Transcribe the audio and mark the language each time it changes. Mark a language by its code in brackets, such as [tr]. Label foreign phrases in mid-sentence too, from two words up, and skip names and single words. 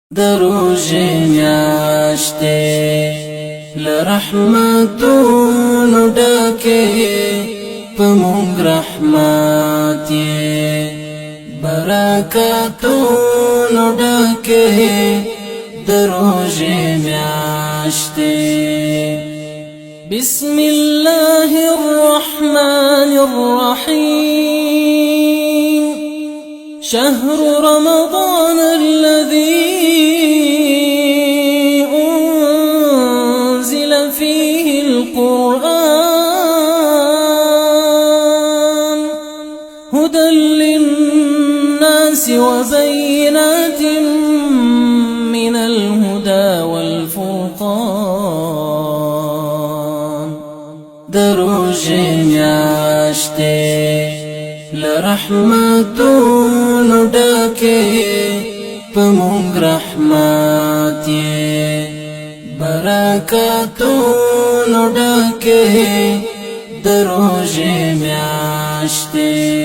[ps] د روژې میاشتې له رحمتونو ډکې، په موږ رحمت یې برکتونو ډکې، د روژې میاشتې. [ar] بسم الله الرحمن الرحيم. شهر رمضان الذي أنزل فيه القرآن هدى للناس وبينات من الهدى والفرقان. [ps] د روژې میاشتې له رحمتونو ډکې، په موږ رحمت یې برکتونو ډکې، د روژې میاشتې.